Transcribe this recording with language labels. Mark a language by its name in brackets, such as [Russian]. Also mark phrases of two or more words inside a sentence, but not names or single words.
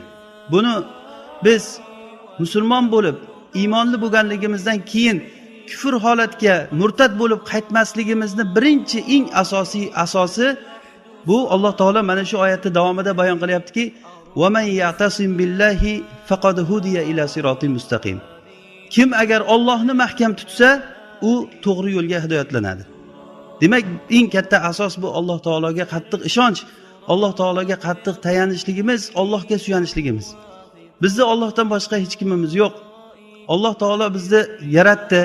[Uzbek] Buni biz musulmon bo'lib, iymonli bo'lganligimizdan keyin kufr holatga murtad bo'lib qaytmasligimizni birinchi eng asosiy asosi bu Alloh taolo mana shu oyatning davomida bayon qilyaptiki: [Arabic] "ومن يعتصم بالله فقد هدي إلى صراط مستقيم." [Uzbek] Kim agar Allohni mahkam tutsa, u to'g'ri yo'lga hidoyatlanadi. Demak, eng katta asos bu Alloh taologa qattiq ishonch, Alloh taologa qattiq tayanishligimiz, Allohga suyanishligimiz. Bizda Allohdan boshqa hech kimimiz yo'q. Alloh taolo bizni yaratdi.